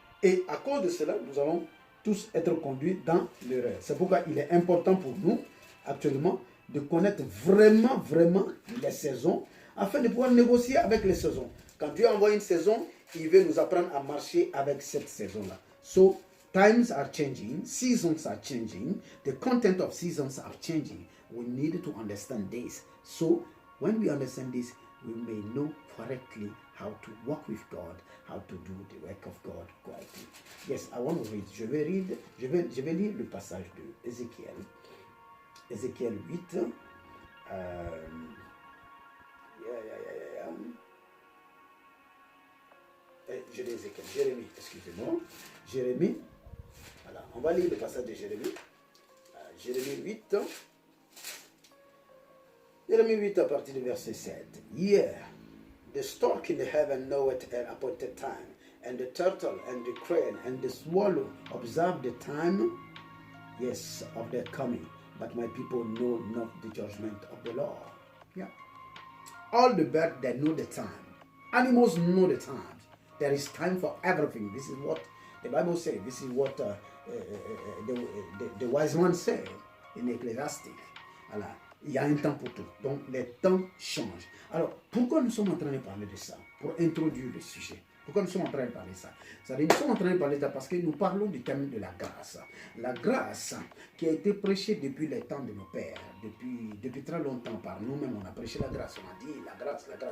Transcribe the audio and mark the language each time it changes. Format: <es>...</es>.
<fr>Et à cause de cela, nous allons tous être conduits dans l'erreur. C'est pourquoi il est important pour nous, actuellement, de connaître vraiment les saisons, afin de pouvoir négocier avec les saisons. Quand Dieu envoie une saison, il veut nous apprendre à marcher avec cette saison-là.</fr> <en>So, times are changing, seasons are changing, the content of seasons are changing. We need to understand this. So, when we understand this, we may know correctly how to walk with God, how to do the work of God correctly. Yes, I want to read.</en> <fr>Je vais lire le passage de Ézéchiel. Ézéchiel 8. Je dis Ézéchiel. Jérémie, excusez-moi. Jérémie. Voilà, on va lire le passage de Jérémie. Jérémie 8. Jérémie 8 à partir du verset 7.</fr> <en>Yeah, the stork in the heaven knoweth an appointed time, and the turtle and the crane and the swallow observe the time, yes, of their coming. But my people know not the judgment of the Lord. Yeah. All the birds, they know the time. Animals know the time. There is time for everything. This is what the Bible says. This is what the wise man said in Ecclesiastes.</en> <fr>Voilà. Il y a un temps pour tout. Donc, les temps changent. Alors, pourquoi nous sommes en train de parler de ça? Pour introduire le sujet. Pourquoi nous sommes en train de parler de ça? C'est-à-dire, nous sommes en train de parler de ça parce que nous parlons du thème de la grâce. La grâce qui a été prêchée depuis les temps de nos pères, depuis très longtemps par nous-mêmes, on a prêché la grâce. On a dit la grâce.</fr>